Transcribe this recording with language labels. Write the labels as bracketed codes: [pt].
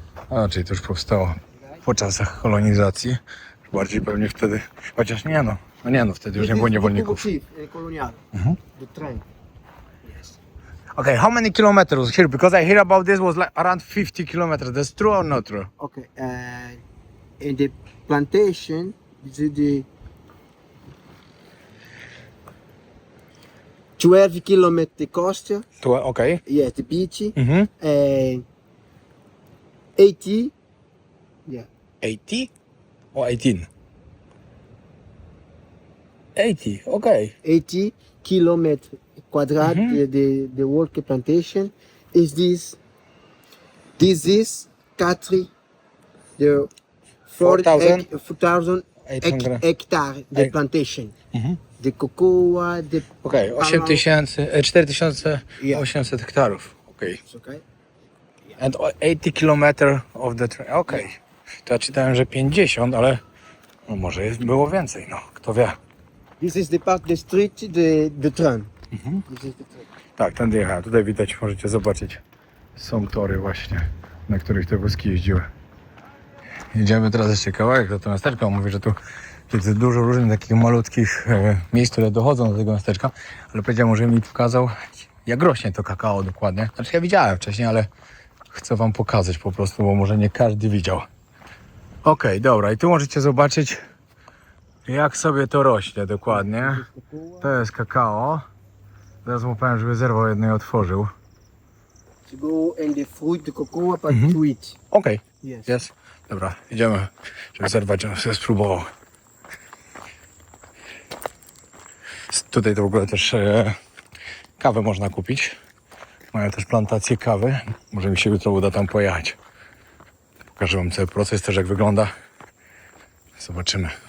[pl] A, czyli to już powstało po czasach kolonizacji. Bardziej pewnie wtedy, chociaż nie no. No nie no, wtedy już nie było niewolników. [en] Colonial. The train. Yes. Okay, how many kilometers here? Because I hear about this was like around 50 kilometers. That's true or not true? Okay. In the plantation, this is the 12 kilometer coast. Okay. Yes, the beach. Mhm. 80. Yeah. 80 or 18? 80, okay. 80 kilometer quadrat, the work plantation is this. This is country, the 4,000? 4,800 hectare, the plantation. The cocoa, the Okay, 4800 hektarów. Okay. It's okay. And 80 kilometer of the train. Okay. [pl] To ja czytałem, że 50, ale no może było więcej, no kto wie. [en] This is the part, the street, the train. This is the train. [pl] Tak, tędy jechałem. Tutaj widać, możecie zobaczyć. Są tory właśnie, na których te wózki jeździły. Jedziemy teraz jeszcze kawałek do tego miasteczka. On mówi, że tu jest dużo różnych takich malutkich miejsc, które dochodzą do tego miasteczka. Ale powiedział, że mi pokazał, jak rośnie to kakao dokładnie. Znaczy ja widziałem wcześniej, ale chcę wam pokazać po prostu, bo może nie każdy widział. Okej, dobra. I tu możecie zobaczyć, jak sobie to rośnie dokładnie. To jest kakao. Zaraz mu powiem, żeby zerwał jedno i otworzył. [en] To go and the fruit, the cocoa, but to eat. [pl] Okej. [en] Yes. [pl] Jest. Dobra, idziemy, żeby zerwać, żebym sobie spróbował. Tutaj to w ogóle też kawę można kupić. Mają też plantację kawy. Może mi się jutro uda tam pojechać. Pokażę wam cały proces też, jak wygląda. Zobaczymy.